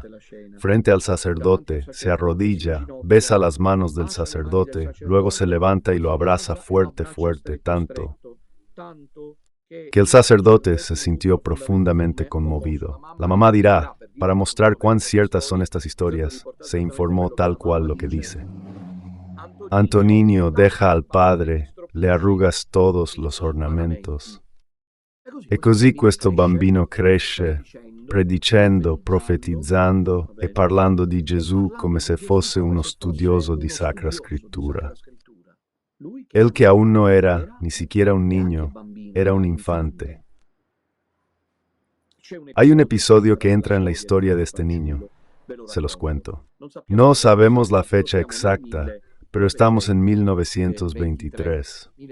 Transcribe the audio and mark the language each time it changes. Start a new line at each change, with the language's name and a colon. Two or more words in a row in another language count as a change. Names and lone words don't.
Spanish: Frente al sacerdote, se arrodilla, besa las manos del sacerdote, luego se levanta y lo abraza fuerte, fuerte, tanto que el sacerdote se sintió profundamente conmovido. La mamá dirá, para mostrar cuán ciertas son estas historias, se informó tal cual lo que dice. Antonino deja al padre, le arrugas todos los ornamentos.
Italian: E così questo bambino cresce, predicendo, profetizzando e parlando di Gesù come se fosse uno studioso di Sacra Scrittura.
Spanish: Él que aún no era ni siquiera un niño, era un infante. Hay un episodio que entra en la historia de este niño. Se los cuento. No sabemos la fecha exacta, pero estamos en 1923.